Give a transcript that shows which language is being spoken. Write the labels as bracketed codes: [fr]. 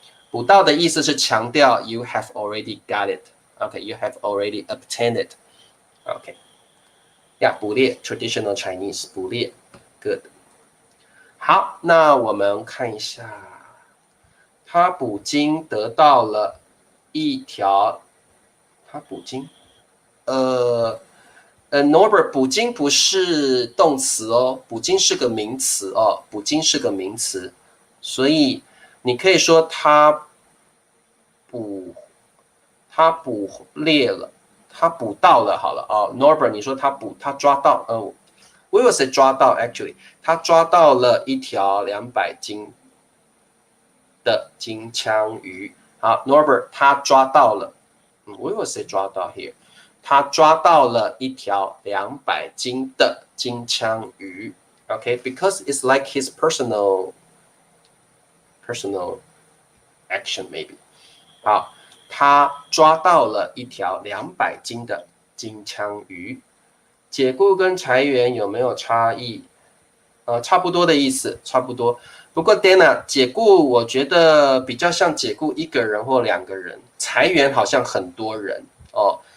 [zh] 捕到的意思是强调 [en] you have already got it. Okay, you have already obtained it. Okay. 捕猎 traditional Chinese 捕猎 good. [zh] 好，那我们看一下，他捕鲸得到了一条，他捕鲸，Norbert 捕鲸不是动词哦，捕鲸是个名词哦，捕鲸是个名词，所以你可以说他捕猎了，他捕到了好了哦 ，Norbert 你说他抓到， [en] we will say 抓到 actually， [zh] 他抓到了一条200斤的金枪鱼。好 ，Norbert 他抓到了， [en] we will say 抓到 here。 [zh] 他抓到了一条200斤的金枪鱼。 [en] Okay, because it's like his personal action maybe. [zh] 好，他抓到了一条200斤的金枪鱼。解雇跟裁员有没有差异？差不多的意思，差不多。不过 Dana 解雇我觉得比较像解雇1个人或2个人，裁员好像很多人哦。